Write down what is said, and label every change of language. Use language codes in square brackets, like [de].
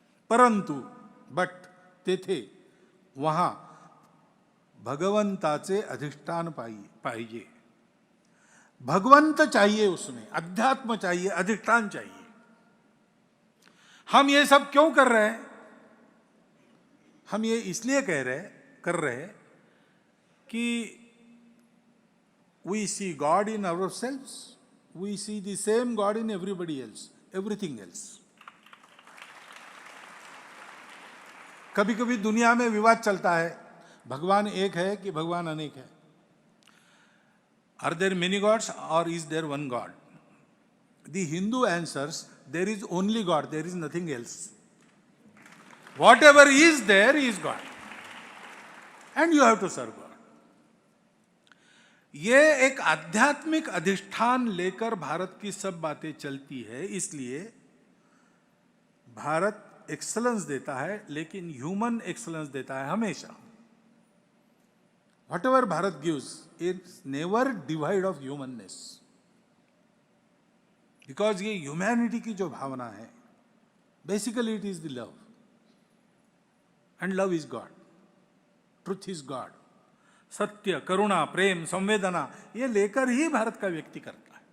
[mr] परंतु बट तेथे वहां भगवंताचे अधिष्ठान पाहिजे। [hi] भगवंत चाहिए, उसमें अध्यात्म चाहिए, अधिष्ठान चाहिए। हम ये सब क्यों कर रहे हैं? हम ये इसलिए कर रहे हैं कि [en] we see God in ourselves, we see the same God in everybody else, everything else. [hi] कभी कभी दुनिया में विवाद चलता है, भगवान एक है कि भगवान अनेक है? [en] Are there many gods or is there one God? The Hindu answers, there is only God, there is nothing else. Whatever is there is God. And you have to serve God. [hi] ये एक आध्यात्मिक अधिष्ठान लेकर भारत की सब बातें चलती है, इसलिए भारत एक्सलेंस देता है, लेकिन ह्यूमन एक्सलेंस देता है हमेशा। [en] Whatever Bharat gives, it's never divide of humanness. [hi] Because ये ह्यूमैनिटी की जो भावना है, [en] basically it is the love, and love is God, [hi] truth is God. सत्य, करुणा, प्रेम, संवेदना, ये लेकर ही भारत का व्यक्ति करता है।